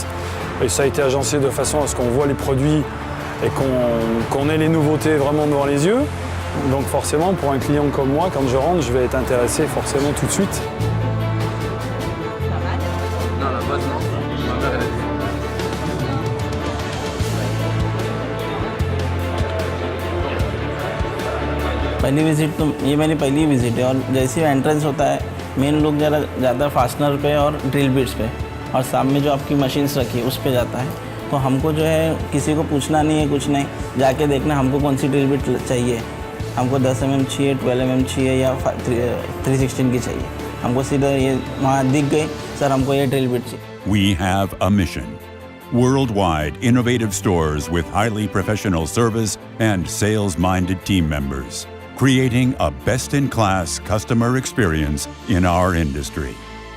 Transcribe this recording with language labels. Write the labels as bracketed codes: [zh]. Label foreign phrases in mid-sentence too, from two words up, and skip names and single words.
[fr] Et ça a été agencé de façon à ce qu'on voit les produits et qu'on ait les nouveautés vraiment devant les yeux. Donc forcément, pour un client comme moi, quand je rentre, je vais être intéressé forcément tout de suite. Non, la boîte, non. Ma mère, elle a dit. [hi] पहली विज़िट तो ये मेरी पहली विज़िट है, और जैसे ही एंट्रेंस होता है मेन लोग ज़रा ज़्यादा फास्टनर पे और [en] drill bits [hi] पे, और सामने जो आपकी मशीन्स रखी है उस पे जाता है। तो हमको जो है किसी को पूछना नहीं है, कुछ नहीं, जाके देखना हमको कौन सी [en] drill bit [hi] चाहिए। हमको 10 mm चाहिए, 12 mm चाहिए या 316 की चाहिए। हमको सीधा ये वहाँ दिख गई, सर हमको ये [en] drill bit [hi] चाहिए। [en] We have a mission. Worldwide innovative stores with highly professional service and sales-minded team members, creating a best-in-class customer experience in our industry.